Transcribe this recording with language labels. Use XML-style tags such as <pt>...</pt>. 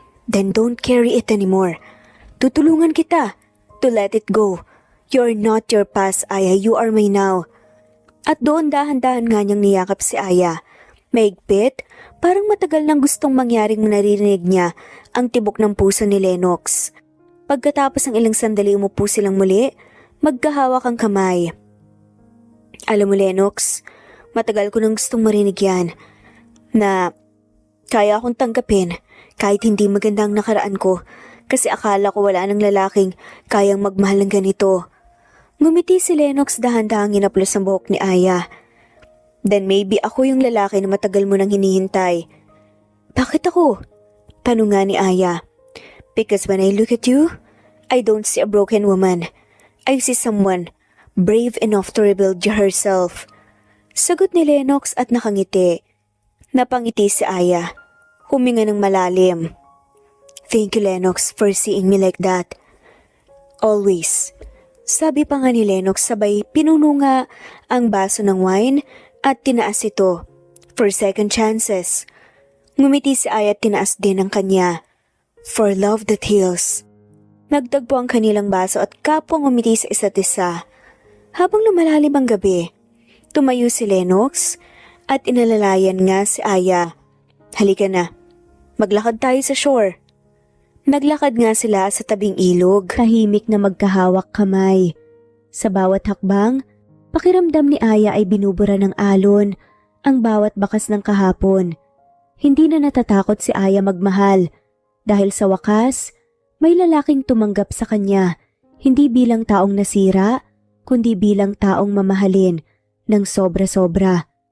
<en>Then don't carry it anymore.</en> <tl>Tutulungan kita</tl> <en>to let it go. You're not your past, Aya. You are my now.</en> <tl>At doon dahan-dahan nga niyang niyakap si Aya. Maigpit, parang matagal nang gustong mangyaring naririnig niya ang tibok ng puso ni Lennox. Pagkatapos ng ilang sandali umupo silang muli, magkahawak ang kamay. Alam mo Lennox, matagal ko nang gustong marinig yan, na kaya akong tanggapin kahit hindi maganda ang nakaraan ko kasi akala ko wala nang lalaking kayang magmahal ng ganito. Ngumiti si Lennox, dahan-dahang hinaplos ang buhok ni Aya.</tl> <en>Then maybe</en> <tl>ako yung lalaki na matagal mo nang hinihintay. Bakit ako? Tanong nga ni Aya.</tl> <en>Because when I look at you, I don't see a broken woman. I see someone brave enough to rebuild herself.</en> <tl>Sagot ni Lennox at nakangiti. Napangiti si Aya. Huminga ng malalim.</tl> <en>Thank you Lennox for seeing me like that. Always.</en> <tl>Sabi pa nga ni Lennox, sabay pinuno nga ang baso ng wine at tinaas ito</tl> <en>for second chances.</en> <tl>Ngumiti si Aya at tinaas din ang kanya.</tl> <en>For love that heals.</en> <tl>Nagtagpo ang kanilang baso at kapwa ngumiti sa isa't isa. Habang lumalalim ang gabi, tumayo si Lennox at inalalayan nga si Aya. Halika na, maglakad tayo sa shore. Naglakad nga sila sa tabing ilog. Tahimik na magkahawak kamay. Sa bawat hakbang, pakiramdam ni Aya ay binubura ng alon ang bawat bakas ng kahapon. Hindi na natatakot si Aya magmahal dahil sa wakas, may lalaking tumanggap sa kanya, hindi bilang taong nasira, kundi bilang taong mamahalin ng sobra-sobra.</tl>